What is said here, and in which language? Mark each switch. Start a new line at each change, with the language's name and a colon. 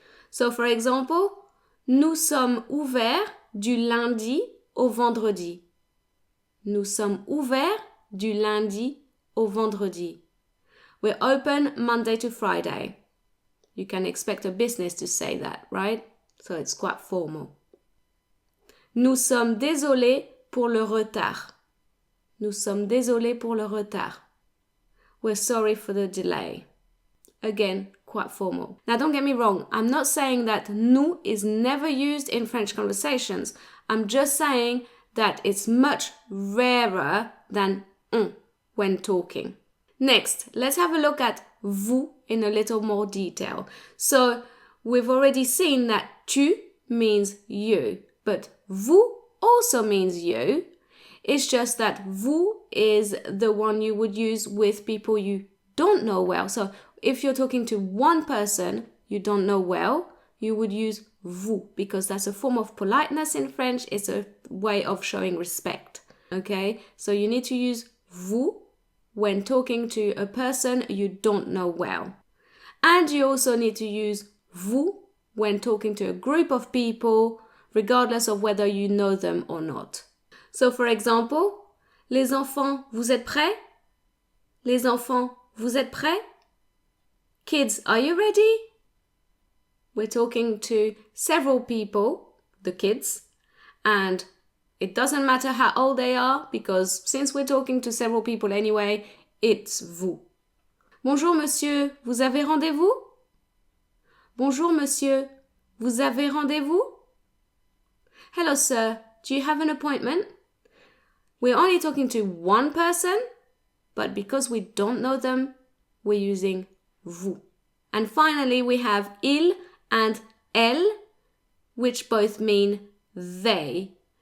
English: So for example,
French: nous sommes ouverts du lundi au vendredi. Nous sommes ouverts du lundi au vendredi.
English: We're open Monday to Friday. You can expect a business to say that, right? So it's quite formal.
French: Nous sommes désolés pour le retard. Nous sommes désolés pour le retard.
English: We're sorry for the delay. Again, quite formal. Now don't get me wrong, I'm not saying that nous is never used in French conversations. I'm just saying that it's much rarer than on when talking. Next, let's have a look at vous in a little more detail. So we've already seen that tu means you, but vous also means you. It's just that vous is the one you would use with people you don't know well. So if you're talking to one person you don't know well, you would use vous because that's a form of politeness in French. It's a way of showing respect. Okay? So you need to use vous when talking to a person you don't know well. And you also need to use vous when talking to a group of people, regardless of whether you know them or not. So for example,
French: les enfants, vous êtes prêts? Les enfants, vous êtes prêts?
English: Kids, are you ready? We're talking to several people, the kids, and it doesn't matter how old they are because since we're talking to several people anyway, it's vous.
French: Bonjour monsieur, vous avez rendez-vous? Bonjour monsieur, vous avez rendez-vous?
English: Hello sir, do you have an appointment? We're only talking to one person, but because we don't know them, we're using vous. And finally, we have il and elles, which both mean they.